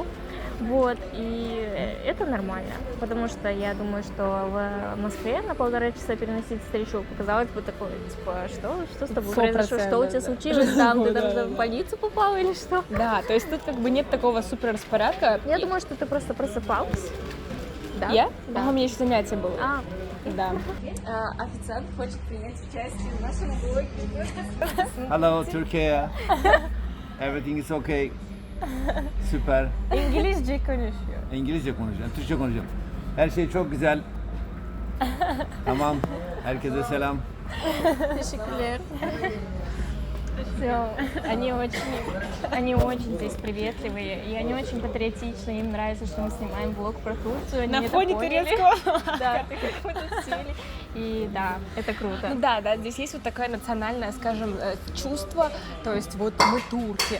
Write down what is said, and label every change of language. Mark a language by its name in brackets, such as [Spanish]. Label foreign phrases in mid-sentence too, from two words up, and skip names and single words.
[Russian] Вот, и это нормально, потому что я думаю, что в Москве на 1,5 часа переносить встречу показалось бы такое, типа, что с тобой произошло, что у тебя случилось там, ты там в больницу попала или что? Да, то есть тут как бы нет такого супер распорядка. Я думаю, что ты просто просыпалась. Да? Я? Да. У меня еще занятие было. Да. Официант хочет принять участие в нашем блоге. [English] Hello Turkey. Everything is okay. [Turkish] Süper. İngilizce konuşuyor. İngilizce konuşacağım, Türkçe konuşacağım. Her şey çok güzel. Tamam. Herkese selam. Teşekkürler. [Russian] Все, они очень здесь приветливые, и они очень патриотичные, им нравится, что мы снимаем блог про Турцию. Они На это фоне поняли. турецкого. Да, так как мы тут сели. И да, это круто. Ну да, здесь есть вот такое национальное, скажем, чувство, то есть вот мы турки.